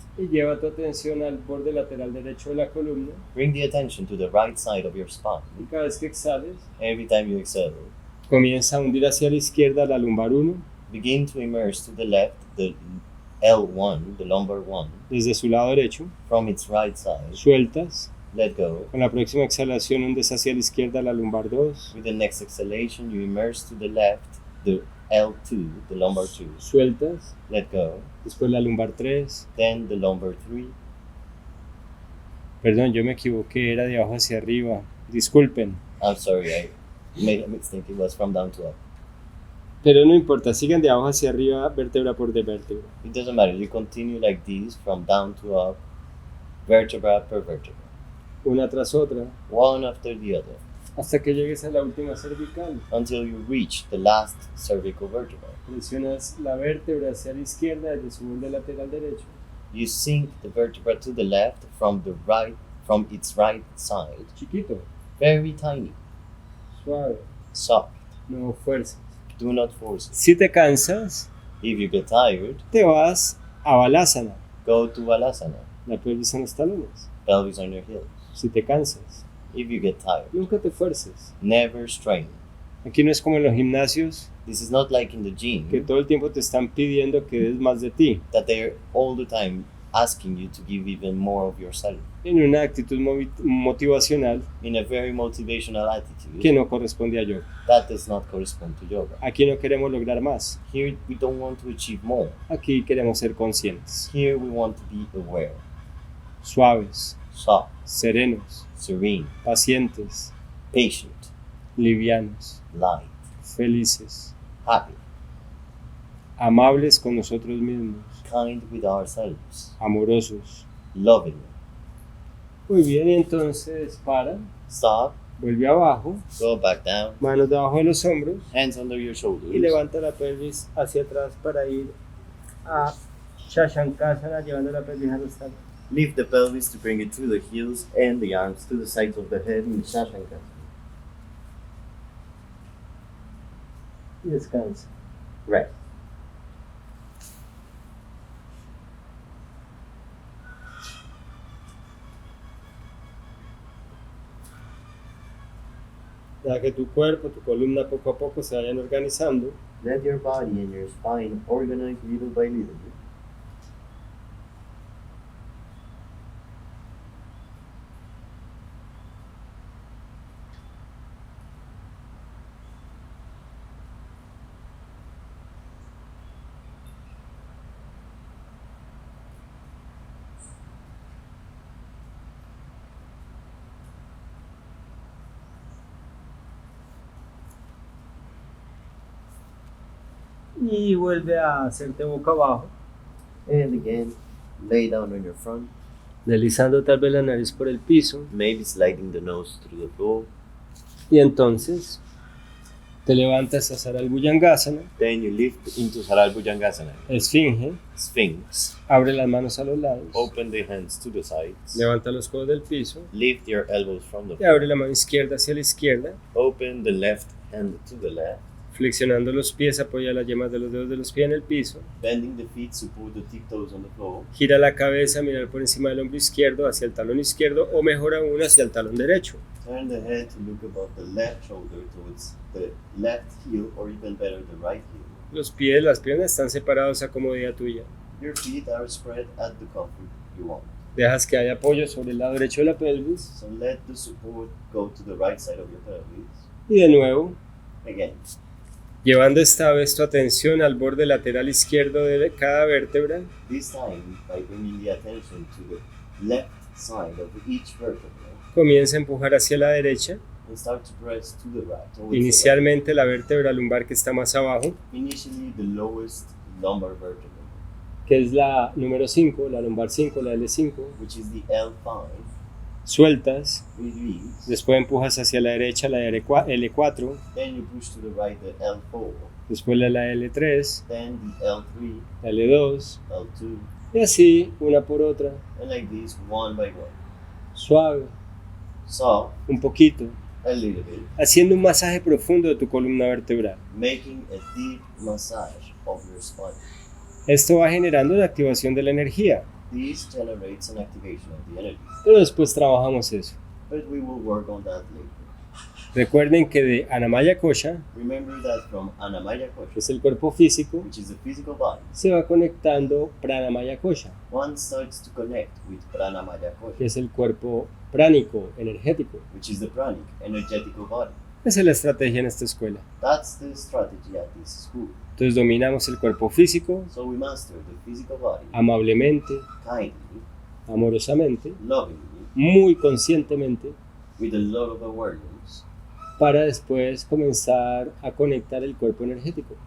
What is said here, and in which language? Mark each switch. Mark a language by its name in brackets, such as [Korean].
[Spanish] y lleva tu atención al borde lateral derecho de la columna [English] Bring the attention to the right side of your [Spanish] y [English] spine. [Spanish] cada vez que exhales, [English] Every time you exhale, [Spanish] comienza a hundir hacia la izquierda la lumbar 1 [English] begin to immerse to the left the L1, the lumbar 1, [Spanish] desde su lado derecho, [English] from its right side. [Spanish] sueltas. [English] Let go. [Spanish] Con la próxima exhalación hundes hacia la izquierda la lumbar 2, [English] With the next exhalation, you immerse to the left the L2, the lumbar 2. [Spanish] sueltas. [English] Let go. [Spanish] Después la lumbar 3. [English] Then the lumbar 3. [Spanish] Perdón, yo me equivoqué, era de abajo hacia arriba. Disculpen. [English] I'm sorry, I made a mistake. It was from down to up. [Spanish] Pero no importa, sigan de abajo hacia arriba, vértebra por vértebra. [English] It doesn't matter. You continue like this from down to up, vertebra per vertebra, [Spanish] Una tras otra, [English] one after the other, [Spanish] hasta que llegues a la última cervical. [English] until you reach the last cervical vertebra. [Spanish] Presionas la vértebra hacia la izquierda desde su borde lateral derecho. [English] You sink the vertebra to the left from its right side, [Spanish] Chiquito, [English] very tiny, [Spanish] suave, [English] soft. [Spanish] no fuerzas. [English] Do not force it. [Spanish] Si te cansas, [English] If you get tired, [Spanish] te vas a balasana, [English] go to balasana, [Spanish] la pelvis en los talones. [English] pelvis on your heels. [Spanish] Si te cansas, [English] If you get tired, [Spanish] nunca te fuerces. [English] never strain. [Spanish] Aquí no es como en los gimnasios, [English] This is not like in the [Spanish] que [English] gym [Spanish] todo el tiempo te están pidiendo que des más de ti. [English] that they're all the time asking you to give even more of yourself [Spanish] En una actitud motivacional [English] in a very motivational [Spanish] que [English] attitude [Spanish] no corresponde a yoga. [English] that does not correspond to yoga. [Spanish] Aquí no queremos lograr más. [English] Here we don't want to achieve more. [Spanish] Aquí queremos ser conscientes, [English] Here we want to be aware, [Spanish] suaves, [English] soft, [Spanish] serenos, [English] serene, [Spanish] pacientes, [English] patient, [Spanish] livianos, [English] light, [Spanish] felices, [English] happy, [Spanish] amables con nosotros mismos, [English] kind with ourselves, [Spanish] amorosos. [English] loving. [Spanish] Muy bien, y entonces para, [English] Stop, [Spanish] vuelve abajo, [English] go back down, [Spanish] manos debajo de los hombros [English] hands under your shoulders, [Spanish] y levanta la pelvis hacia atrás para ir a shashankasana, llevando la pelvis a los talones. [English] lift the pelvis to bring it to the heels and the arms to the sides of the head in shashankasana. [Spanish] Y descansa. [English] Rest. [Spanish] Ya que tu cuerpo, tu columna poco a poco se vayan organizando, [English] Let your body and your spine organize little by little. [Spanish] y vuelve a hacerte boca abajo, [English] And again, lay down on your front, [Spanish] deslizando tal vez la nariz por el piso, [English] maybe sliding the nose through the floor. [Spanish] y entonces te levantas a saral bhujangasana, [English] Then you lift into saral bhujangasana. [Spanish] esfinge, [English] Sphinx. [Spanish] abre las manos a los lados, [English] Open the hands to the sides. [Spanish] levanta los codos del piso [English] Lift your elbows from the [Spanish] y [English] floor. [Spanish] abre la mano izquierda hacia la izquierda, [English] Open the left hand to the left. [Spanish] flexionando los pies, apoya las yemas de los dedos de los pies en el piso, [English] Bending the feet, support the tiptoes on the floor. [Spanish] gira la cabeza, mirar por encima del hombro izquierdo hacia el talón izquierdo o mejor aún hacia el talón derecho. [English] Turn the head to look above the left shoulder towards the left heel, or even better, the right heel. [Spanish] Los pies, las piernas están separados a comodidad tuya. [English] Your feet are spread at the comfort you want. [Spanish] Dejas que haya apoyo sobre el lado derecho de la pelvis [English] So let the support go to the right side of your pelvis. [Spanish] y de nuevo, [English] Again, [Spanish] llevando esta vez tu atención al borde lateral izquierdo de cada vértebra, [English] this time by bringing the attention to the left side of each vertebra [Spanish] comienza a empujar hacia la derecha, [English] and start to press to the right. Towards [Spanish] inicialmente la vértebra lumbar que está más abajo, [English] the right. Initially the lowest lumbar vertebra, [Spanish] que es la número 5, la lumbar 5, la L5, [English] which is the L5. [Spanish] sueltas, [English] Release. [Spanish] después empujas hacia la derecha la L4, [English] Then you push to the right the L4. [Spanish] después la L3, [English] Then the L3, [Spanish] la L2, [English] L2, [Spanish] y así una por otra, [English] and like this, one by one. [Spanish] suave, [English] Soft, [Spanish] un poquito, [English] a little bit, [Spanish] haciendo un masaje profundo de tu columna vertebral. [English] making a deep massage of your spine. [Spanish] Esto va generando la activación de la energía, [English] This generates an activation of the energy, [Spanish] pero después trabajamos eso. [English] but we will work on that later. [Spanish] Recuerden que de Anamaya Kosha, [English] Remember that from Anamaya [Spanish] que [English] Kosha, [Spanish] es el cuerpo físico, [English] which is the physical body, [Spanish] se va conectando Pranamaya Kosha, [English] one starts to connect with Pranamaya [Spanish] que [English] Kosha, [Spanish] es el cuerpo pránico, energético. [English] which is the pranic, energetical body. [Spanish] Esa es la estrategia en esta escuela. [English] That's the strategy at this school. [Spanish] Entonces dominamos el cuerpo físico [English] So we master the physical body [Spanish] amablemente, [English] kindly, [Spanish] amorosamente, [English] lovingly, [Spanish] muy conscientemente, [English] with a lot of awareness, [Spanish] para después comenzar a conectar el cuerpo energético.